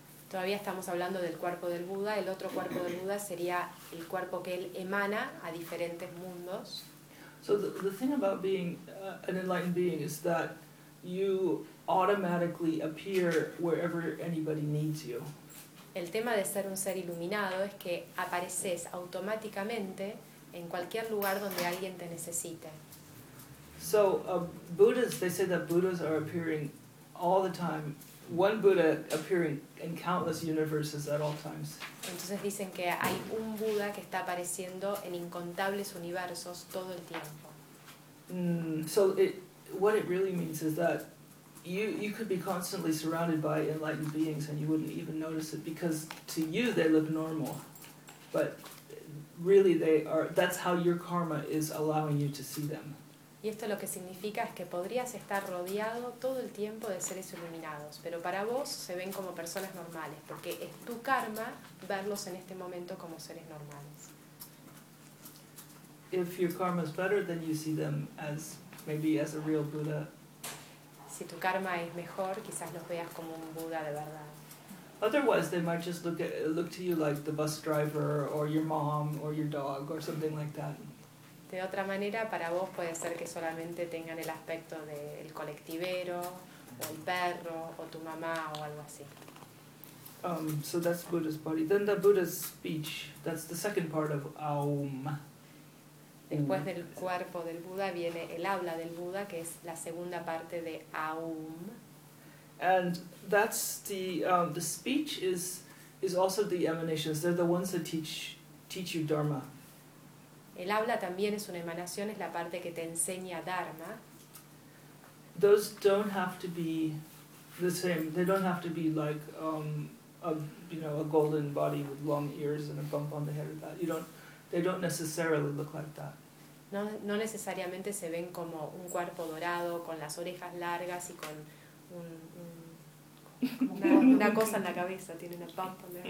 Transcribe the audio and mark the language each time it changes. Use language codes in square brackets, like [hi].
[es] Todavía estamos hablando del cuerpo del Buda. El otro cuerpo del Buda sería el cuerpo que él emana a diferentes mundos. [en] So the thing about being an enlightened being is that you automatically appear wherever anybody needs you. [es] El tema de ser un ser iluminado es que apareces automáticamente en cualquier lugar donde alguien te necesite. [en] So, Buddhas, they say that Buddhas are appearing all the time. One Buddha appearing in countless universes at all times. [es] Entonces dicen que hay un Buda que está apareciendo en incontables universos todo el tiempo. [en] So, what it really means is that you could be constantly surrounded by enlightened beings and you wouldn't even notice it, because to you they look normal, but really they are, that's how your karma is allowing you to see them. [es] Y esto lo que significa es que podrías estar rodeado todo el tiempo de seres iluminados, pero para vos se ven como personas normales, porque es tu karma verlos en este momento como seres normales. [en] If your karma is better, then you see them as maybe as a real Buddha. [es] Si tu karma es mejor, quizás los veas como un Buda de verdad. [en] Otherwise, they might just look to you like the bus driver or your mom or your dog or something like that. [es] De otra manera, para vos puede ser que solamente tengan el aspecto del colectivero o el perro o tu mamá o algo así. [en] So that's Buddha's body. Then the Buddha's speech. That's the second part of Aum. [es] Después del cuerpo del Buda viene el habla del Buda, que es la segunda parte de Aum. [en] And that's the speech is also the emanations. They're the ones that teach you Dharma. [es] El habla también es una emanación, es la parte que te enseña Dharma. [en] Those don't have to be the same. They don't have to be like a golden body with long ears and a bump on the head or that. They don't necessarily look like that. [es] No necesariamente se ven como un cuerpo dorado con las orejas largas y con una cosa en la cabeza, tiene una pampa.